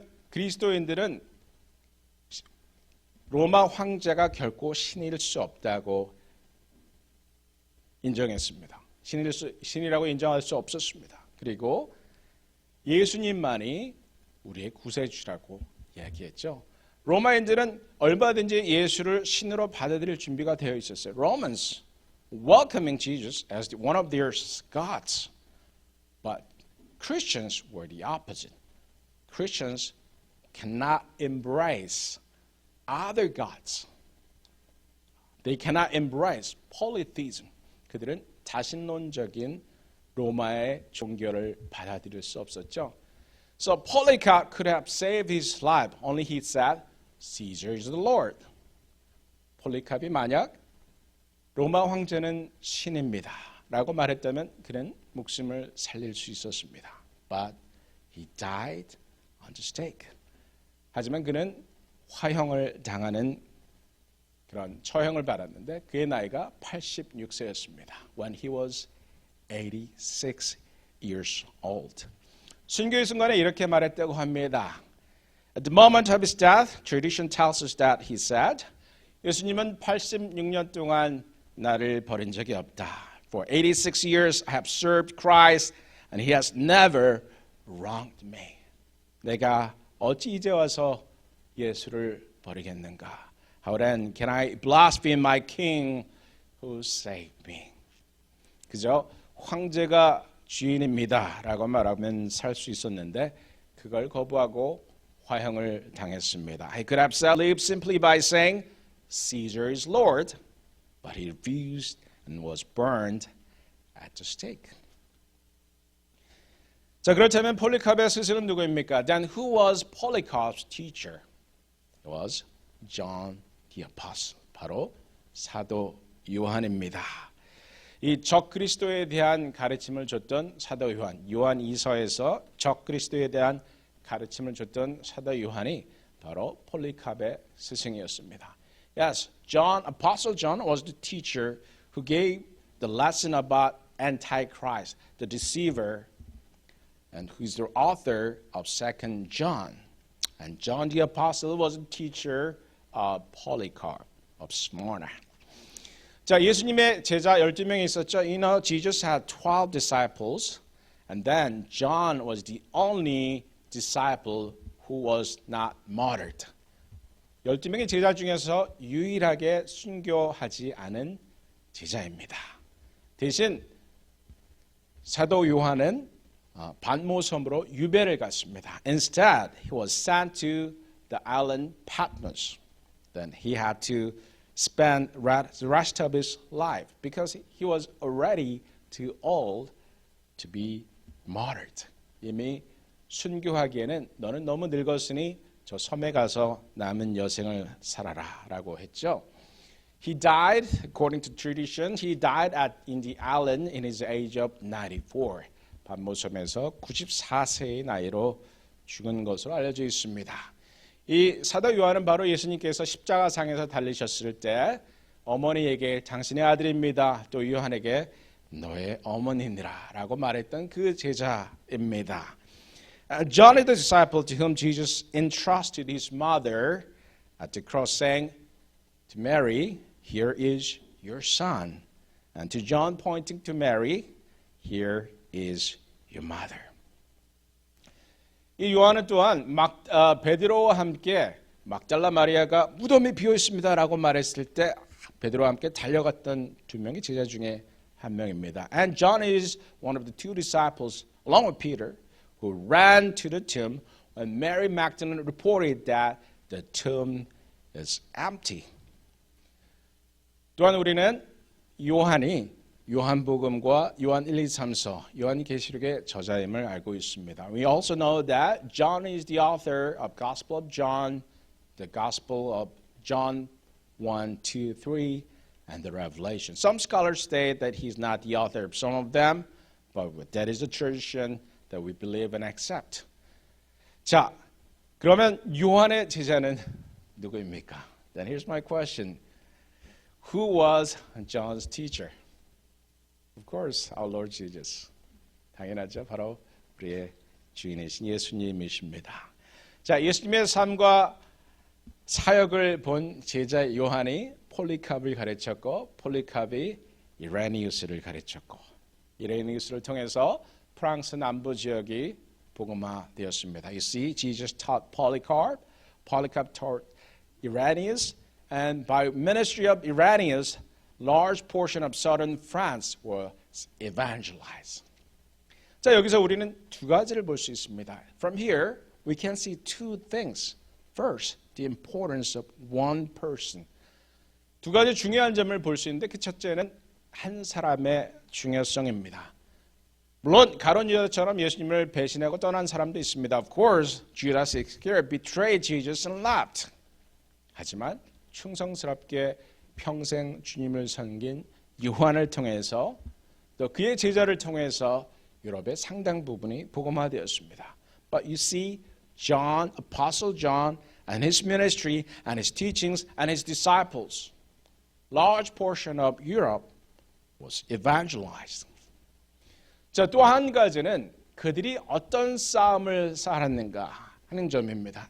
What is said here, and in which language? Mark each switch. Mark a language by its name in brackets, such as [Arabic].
[Korean] 그리스도인들은 로마 황제가 결코 신일 수 없다고 인정했습니다. 신이라고 인정할 수 없었습니다. 그리고 예수님만이 우리의 구세주라고 이야기했죠. 로마인들은 얼마든지 예수를 신으로 받아들일 준비가 되어 있었어요. [English] Romans welcoming Jesus as one of their gods. But Christians were the opposite. Christians cannot embrace other gods. They cannot embrace polytheism. [Korean] 그들은 자신론적인 로마의 종교를 받아들일 수 없었죠. [English] So Polycarp could have saved his life. Only he said, Caesar is the Lord. [Korean] 폴리캅이 만약 로마 황제는 신입니다 라고 말했다면 그는 목숨을 살릴 수 있었습니다. [English] But he died on the stake. [Korean] 하지만 그는 화형을 당하는 그런 처형을 받았는데 그의 나이가 86세였습니다. [English] When he was 86 years old. [Korean] 순교의 순간에 이렇게 말했다고 합니다. [English] At the moment of his death, tradition tells us that he said, [Korean] 예수님은 86년 동안 나를 버린 적이 없다. [English] For 86 years I have served Christ and he has never wronged me. [Korean] 내가 어찌 이제 와서 예수를 버리겠는가? [English] How then can I blaspheme my king who saved me? [Korean] 그저 황제가 주인입니다 라고 말하면 살 수 있었는데 그걸 거부하고 화형을 당했습니다. [English] He could have lived simply by saying Caesar is Lord, but he refused and was burned at the stake. [Korean] 자, 그렇다면 폴리캅의 스승은 누구입니까? [English] Then who was Polycarp's teacher? It was John the Apostle. [Korean] 바로 사도 요한입니다. 이 적그리스도에 대한 가르침을 줬던 사도 요한, 요한 2서에서 적그리스도에 대한 가르침을 줬던 사도 요한이 바로 폴리캅의 스승이었습니다. [English] Yes, Apostle John was the teacher who gave the lesson about Antichrist, the deceiver, and who's the author of 2nd John. And John the Apostle was a teacher of Polycarp of Smyrna. [Korean] 자, 예수님의 제자 12명이 있었죠. [English] You know, Jesus had 12 disciples, and then John was the only disciple who was not martyred. [Korean] 12명의 제자 중에서 유일하게 순교하지 않은 제자입니다. 대신 사도 요한은 반모섬으로 유배를 갔습니다. [English] Instead, he was sent to the island Patmos. Then he had to spend the rest of his life because he was already too old to be martyred. [Korean] 이미 순교하기에는 너는 너무 늙었으니 저 섬에 가서 남은 여생을 살아라라고 했죠. [English] He died, according to tradition, he died in the island in his age of 94. [Korean] 반모섬에서 94세의 나이로 죽은 것으로 알려져 있습니다. 이 사도 요한은 바로 예수님께서 십자가상에서 달리셨을 때 어머니에게 당신의 아들입니다. 또 요한에게 너의 어머니니라 라고 말했던 그 제자입니다. [English] John is the disciple to whom Jesus entrusted his mother at the cross saying to Mary, here is your son. And to John pointing to Mary, here is your mother. [Korean] 이 요한은 또한 베드로와 함께 막달라 마리아가 무덤이 비어 있습니다라고 말했을 때 베드로와 함께 달려갔던 두 명의 제자 중에 한 명입니다. [English] And John is one of the two disciples, along with Peter, who ran to the tomb when Mary Magdalene reported that the tomb is empty. [Korean] 또한 우리는 요한이 요한복음과 요한 1, 2, 3서, 요한계시록의 저자임을 알고 있습니다. [English] We also know that John is the author of Gospel of John, the Gospel of John 1, 2, 3, and the Revelation. Some scholars state that he's not the author of some of them, but that is a tradition that we believe and accept. [Korean] 자, 그러면 요한의 제자는 누구입니까? [English] Then here's my question. Who was John's teacher? Of course, our Lord Jesus. [Korean] 당연하죠. 바로 우리의 주인이신 예수님이십니다. 자, 예수님의 삶과 사역을 본 제자 요한이 폴리캅을 가르쳤고 폴리캅이 이레니우스를 가르쳤고 이레니우스를 통해서 프랑스 남부 지역이 복음화되었습니다. [English] You see, Jesus taught Polycarp, Polycarp taught Irenaeus, and by ministry of Irenaeus, large portion of southern France was evangelized. [Korean] 자, 여기서 우리는 두 가지를 볼 수 있습니다. [English] From here, we can see two things. First, the importance of one person. [Korean] 두 가지 중요한 점을 볼 수 있는데 그 첫째는 한 사람의 중요성입니다. 물론 가룟 유다처럼 예수님을 배신하고 떠난 사람도 있습니다. [English] Of course, Judas Iscariot betrayed Jesus and left. [Korean] 하지만 충성스럽게 평생 주님을 섬긴 요한을 통해서 또 그의 제자를 통해서 유럽의 상당 부분이 복음화되었습니다. [English] But you see, John, Apostle John, and his ministry, and his teachings, and his disciples, large portion of Europe was evangelized. [Korean] 자, 또 한 가지는 그들이 어떤 싸움을 살았는가 하는 점입니다.